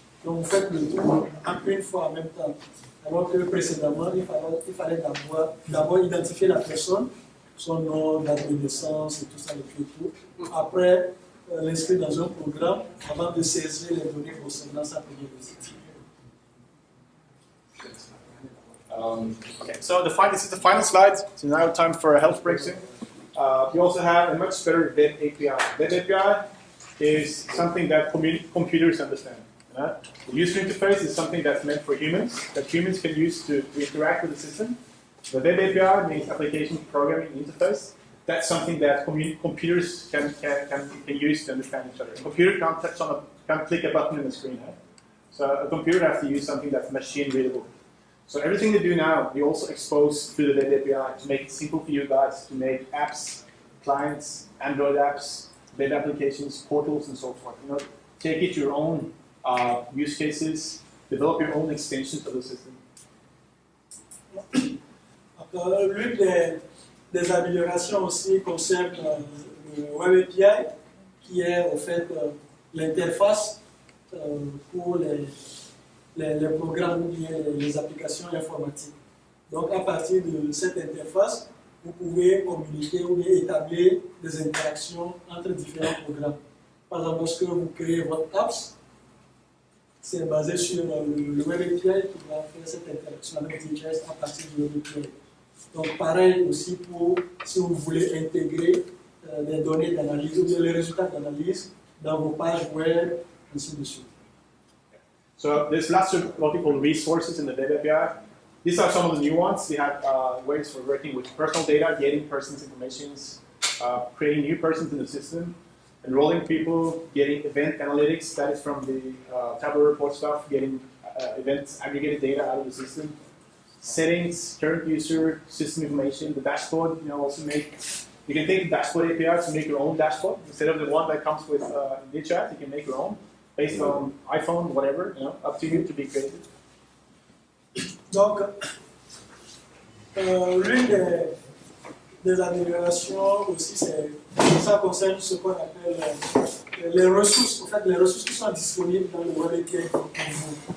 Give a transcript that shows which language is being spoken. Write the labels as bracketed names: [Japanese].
[French] Donc, vous faites le tour en une fois en même temps. Alors que précédemment, il fallait d'abord identifier la personne, son nom, date de naissance et tout ça, et tout. Après, l'inscrire dans un programme avant de saisir les données concernant sa première visite. [English] Okay, so this is the final slide. So now time for a health break soon. We also have a much better web API. Web API is something that computers understand. The user interface is something that's meant for humans, that humans can use to interact with the system. The web API means application programming interface. That's something that computers can use to understand each other. A computer can't click a button on the screen. Right? So a computer has to use something that's machine readable. So everything they do now, we also expose through the web API to make it simple for you guys to make apps, clients, Android apps, web applications, portals, and so forth. You know, take it to your own use cases, develop your own extensions of the system. [French] L'une des améliorations aussi concerne le Web API, qui est en fait l'interface pour les programmes ou bien les applications informatiques. Donc, à partir de cette interface, vous pouvez communiquer ou bien établir des interactions entre différents programmes. Par exemple, lorsque vous créez votre apps, c'est basé sur le Web API qui va faire cette interaction avec DHIS à partir du Web API. Donc, pareil aussi pour si vous voulez intégrer des données d'analyse ou bien les résultats d'analyse dans vos pages web, ainsi de suite. [English] So there's lots of what we call resources in the web API. These are some of the new ones. We have ways for working with personal data, getting persons' information, creating new persons in the system, enrolling people, getting event analytics, that is from the Tableau report stuff, getting events, aggregated data out of the system, settings, current user, system information, the dashboard, also you can take the dashboard API to make your own dashboard. Instead of the one that comes with DHIS, you can make your own, based on iPhone, whatever, up to you to be creative. [French] Donc, l'une des améliorations aussi, ça concerne ce qu'on appelle les ressources. En fait, les ressources qui sont disponibles dans le Web API pour vous.